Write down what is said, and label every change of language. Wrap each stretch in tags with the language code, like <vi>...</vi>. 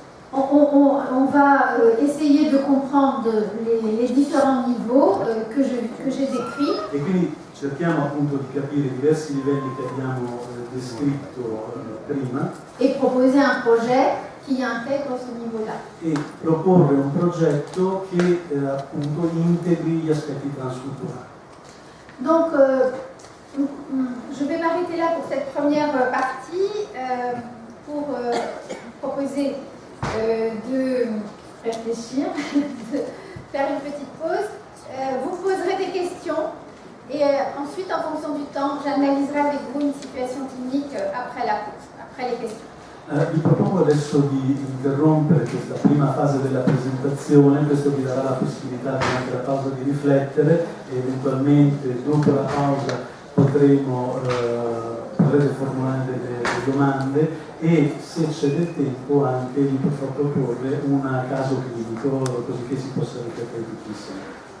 <fr>on va essayer de comprendre les différents niveaux que j'ai décrits.</fr> <it>E quindi cerchiamo appunto di capire i diversi livelli che abbiamo descritto prima</it> <fr>et proposer un projet qui intègre ce niveau-là.</fr> <it>E proporre un progetto che appunto integri gli aspetti transculturali.</it> <fr>Donc je vais m'arrêter là pour cette première partie pour proposer de réfléchir, de faire une petite pause. Vous poserez des questions et ensuite, en fonction du temps, j'analyserai avec vous une situation clinique après la pause, après les questions.</fr> <it>Vi propongo adesso di interrompere questa prima fase della presentazione, questo vi darà la possibilità durante la pausa di riflettere e eventualmente dopo la pausa potrete formulare delle domande e se c'è del tempo anche vi potrò proporre un caso clinico così che si possa riflettere tutti insieme.</it>